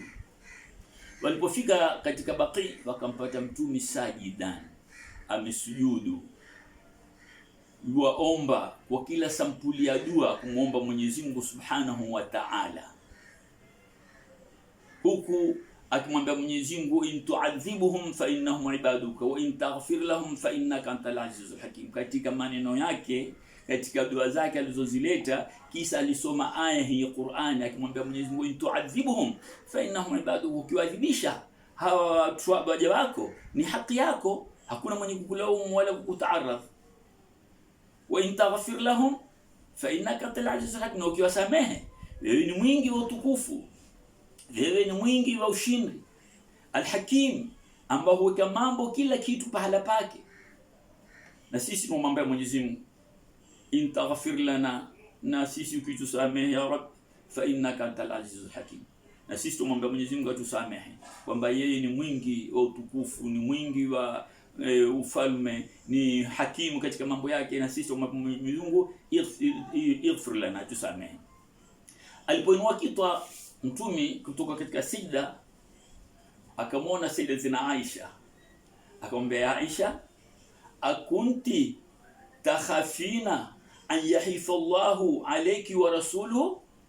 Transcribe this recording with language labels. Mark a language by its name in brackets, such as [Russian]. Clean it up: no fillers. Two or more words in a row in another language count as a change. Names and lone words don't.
[Swahili] Walipofika katika Baqi wakampata mtumi sajidan, amesujudu, yuaomba kwa kila sampuli ya dua kumwomba Mwenyezi Mungu [Arabic] سبحانه وتعالى, [Swahili] huku akimwambia Mwenyezi Mungu: [Arabic] إن تعذبهم فإنهم عبادك وإن تغفر لهم فإنك أنت العزيز الحكيم. [Swahili] Katika maneno yake, katika dua zake alizozileta, kisa alisoma aya hii ya Qur'ani akimwambia Mwenyezi Mungu: [Arabic] إن تعذبهم فإنهم عبادك, [Swahili] ukiwadhibisha hawa watu waja wako ni haki yako, hakuna mwenye kukulaumu wala kukutaaraf. [Arabic] وإن تغفر لهم فإنك أنت العزيز الحكيم, [Swahili] ukiwasamehe wewe ni mwingi wa utukufu, wewe ni mwingi wa ushindi. Al-Hakim, ambao huweka mambo kila kitu pahala pake. Na sisi tumwambia Mwenyezi Mungu: [Arabic] إن تغفر لنا [Swahili] na sisi ukitusamehe [Arabic] يا رب فإنك أنت العزيز الحكيم. [Swahili] Na sisi tumwomba Mwenyezi Mungu atusamehe kwamba yeye ni mwingi wa utukufu, ni mwingi wa ufalme, ni hakimu katika mambo yake, na sisi tumwomba Mwenyezi Mungu [Arabic] اغفر لنا, [Swahili] atusamehe. Alipoinua kitwa mtumi kutoka katika sijda, akamwona Sayyidatina Aisha, akamwambia Aisha, [Arabic] أكنت تخافين أن يحيف الله عليك ورسوله?